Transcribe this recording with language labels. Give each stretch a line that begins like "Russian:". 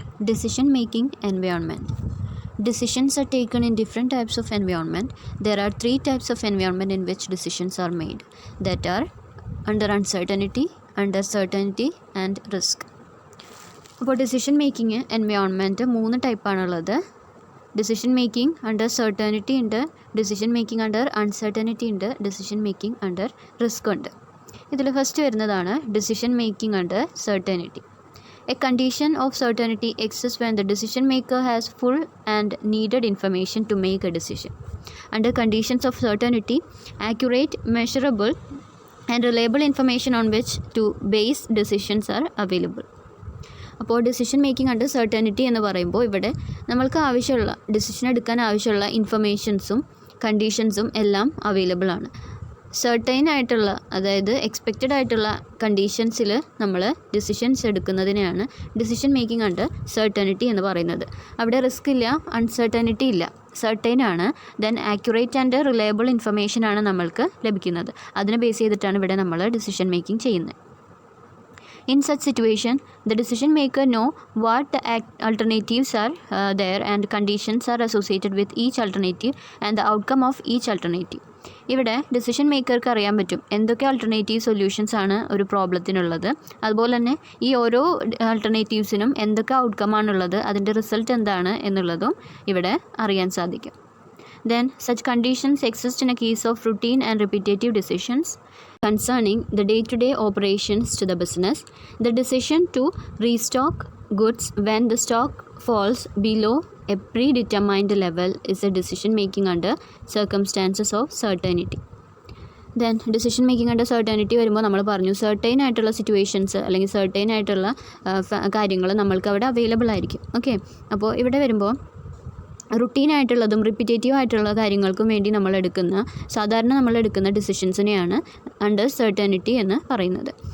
English: Decision making environment. Decisions are taken in different types of environment. There are 3 types of environment in which decisions are made, that are under uncertainty, under certainty and risk.
Malayalam: അപ്പോൾ decision making environment 3 ടൈപ്പാണുള്ളത്. Decision making under certainty ഉണ്ട്, decision making under uncertainty ഉണ്ട്, decision making under risk ഉണ്ട്. ഇതിൽ first വരുന്നതാണ് decision making under certainty.
English: A condition of certainty exists when the decision maker has full and needed information to make a decision. Under conditions of certainty, accurate, measurable and reliable information on which to base decisions are available.
Malayalam: അപ്പോൾ decision making under certainty എന്ന് പറയുമ്പോൾ ഇവിടെ നമ്മൾക്ക് ആവശ്യമുള്ള decision എടുക്കാൻ ആവശ്യമുള്ള ഇൻഫർമേഷൻസും കണ്ടീഷൻസും എല്ലാം available ആണ്. സർട്ടൈൻ ആയിട്ടുള്ള, അതായത് എക്സ്പെക്റ്റഡ് ആയിട്ടുള്ള കണ്ടീഷൻസിൽ നമ്മൾ decisions എടുക്കുന്നതിനെയാണ് decision making under certainty എന്ന് പറയുന്നത്. അവിടെ റിസ്ക് ഇല്ല, അൺസർട്ടനിറ്റി ഇല്ല, സർട്ടൈൻ ആണ്. Then accurate and reliable information ആണ് നമ്മൾക്ക് ലഭിക്കുന്നത്. അതിനെ ബേസ് ചെയ്തിട്ടാണ് ഇവിടെ നമ്മൾ ഡിസിഷൻ മേക്കിംഗ് ചെയ്യുന്നത്.
English: In such situation, the decision maker know what the alternatives are there and conditions are associated with each alternative and the outcome of each alternative.
Malayalam: ഇവിടെ decision മേക്കർക്ക് അറിയാൻ പറ്റും എന്തൊക്കെ ആൾട്ടർനേറ്റീവ് സൊല്യൂഷൻസ് ആണ് ഒരു പ്രോബ്ലത്തിനുള്ളത്, അതുപോലെ തന്നെ ഈ ഓരോ ആൾട്ടർനേറ്റീവ്സിനും എന്തൊക്കെ ഔട്ട്കം ആണുള്ളത്, അതിൻ്റെ റിസൾട്ട് എന്താണ് എന്നുള്ളതും ഇവിടെ അറിയാൻ സാധിക്കും.
English: Then such conditions exist in a case of routine and repetitive decisions concerning the day-to-day operations to the business. The decision to restock goods when the stock falls below a predetermined level is a decision making under circumstances of certainty.
Malayalam: Then decision making under certainty വരുമ്പോൾ നമ്മൾ പറഞ്ഞു certain ആയിട്ടുള്ള situations അല്ലെങ്കിൽ certain ആയിട്ടുള്ള കാര്യങ്ങൾ നമ്മൾക്ക് അവിടെ available ആയിരിക്കും. ഓക്കെ, അപ്പോൾ ഇവിടെ വരുമ്പോൾ റുട്ടീനായിട്ടുള്ളതും റിപ്പീറ്റേറ്റീവ് ആയിട്ടുള്ള കാര്യങ്ങൾക്കും വേണ്ടി സാധാരണ നമ്മൾ എടുക്കുന്ന ഡിസിഷൻസിനെയാണ് അണ്ടർ സർട്ടനിറ്റി എന്ന് പറയുന്നത്.